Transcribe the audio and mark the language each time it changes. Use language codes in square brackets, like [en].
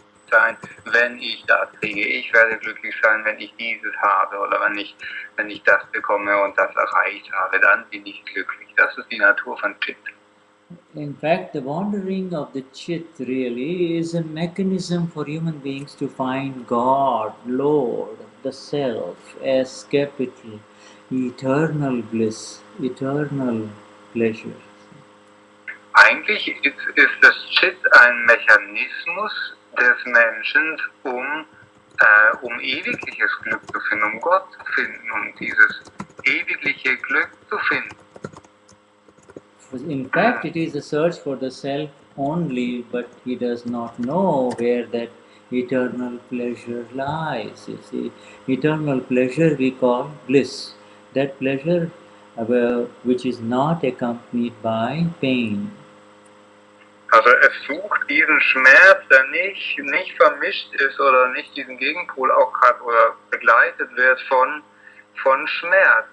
[de] sein, wenn ich das kriege. Ich werde glücklich sein, wenn ich dieses habe oder wenn ich das bekomme und das erreicht habe, dann bin ich glücklich. Das ist die Natur von Chit. [en] In fact, the wandering of the chit really is a mechanism for human beings to find God, Lord, the Self, as capital, eternal bliss, eternal pleasure. [de] Eigentlich ist das Chit ein Mechanismus des Menschen, um ewigliches Glück zu finden, um Gott zu finden, um dieses ewigliche Glück zu finden. [en] In fact, it is a search for the self only, but he does not know where that eternal pleasure lies. You see, eternal pleasure we call bliss. That pleasure which is not accompanied by pain. [de] Also es sucht diesen Schmerz, der nicht vermischt ist oder nicht diesen Gegenpol auch hat oder begleitet wird von Schmerz.